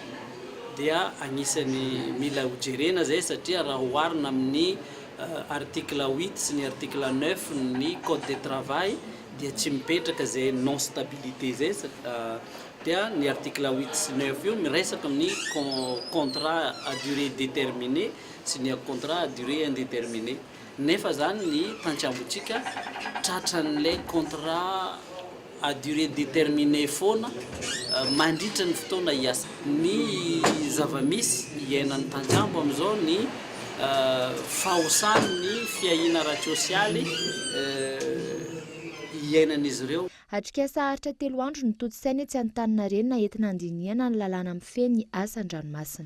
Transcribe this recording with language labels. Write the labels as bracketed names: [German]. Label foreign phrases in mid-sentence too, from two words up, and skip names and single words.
[Malagasy] Dia anisany mila hojerena zay satria raha oharina amin'ny article 8 sy ny article 9 ny [French] code de travail [Malagasy] dia tsy mipetraka zay [French] non stabilité [Malagasy] zay dia ny article 8 sy 9 io miresaka amin'ny [French] contrat à durée déterminée [Malagasy] sy ny [French] contrat à durée indéterminée. [Malagasy] Nefa zany ny tantsambotsika tratran'ilay [French] contrat à durée déterminée [Malagasy] foana mandritra ny fotoana iasa. Ny zava-misy iainan'ny tantsambo amin'izao ny fahosany ny fiahina ara-tsosialy iainan'izy ireo. Hatrika saharitra 3 andro ny toto-saina etsy Antaninarenina entina andinihana ny lalàna amin'ny feny asan-dranomasina.